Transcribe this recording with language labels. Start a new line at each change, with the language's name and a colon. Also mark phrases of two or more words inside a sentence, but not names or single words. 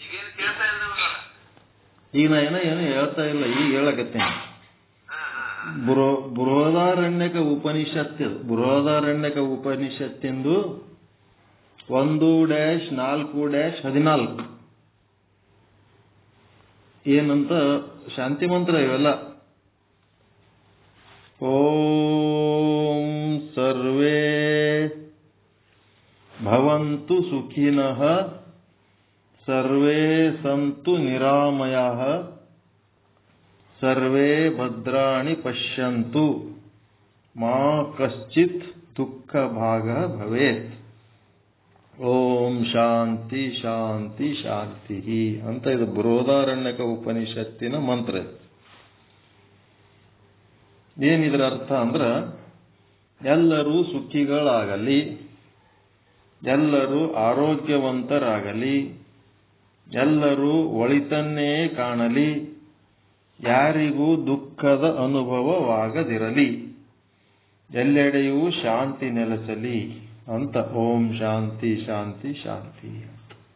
Kannada: ಈಗ ನಾ ಏನು ಹೇಳ್ತಾ ಇಲ್ಲ, ಈಗ ಹೇಳಕತ್ತೇನೆ. ಬೃಹದಾರಣ್ಯಕ ಉಪನಿಷತ್ತಿಂದು 1-4-14 ಏನಂತ ಶಾಂತಿ ಮಂತ್ರ ಇವೆಲ್ಲ.
Sanskrit: ಓಂ ಸರ್ವೇ ಭವಂತು ಸುಖಿನಃ ಸರ್ವೇ ಸಂತು ನಿರಾಮಯಃ ಸರ್ವೇ ಭದ್ರಾಣಿ ಪಶ್ಯಂತು ಮಾ ಕಶ್ಚಿತ್ ದುಃಖ ಭಾಗ ಭವೇತ್. ಓಂ ಶಾಂತಿ ಶಾಂತಿ ಶಾಂತಿ
Kannada: ಅಂತ ಇದು ಬೃಹದಾರಣ್ಯಕ ಉಪನಿಷತ್ತಿನ ಮಂತ್ರ. ಏನಿದ್ರ ಅರ್ಥ ಅಂದ್ರ, ಎಲ್ಲರೂ ಸುಖಿಗಳಾಗಲಿ, ಎಲ್ಲರೂ ಆರೋಗ್ಯವಂತರಾಗಲಿ, ಎಲ್ಲರೂ ಒಳಿತನ್ನೇ ಕಾಣಲಿ, ಯಾರಿಗೂ ದುಃಖದ ಅನುಭವವಾಗದಿರಲಿ, ಎಲ್ಲೆಡೆಯೂ ಶಾಂತಿ ನೆಲೆಸಲಿ ಅಂತ
Sanskrit: ಓಂ ಶಾಂತಿ ಶಾಂತಿ ಶಾಂತಿ
Kannada: ಅಂತ.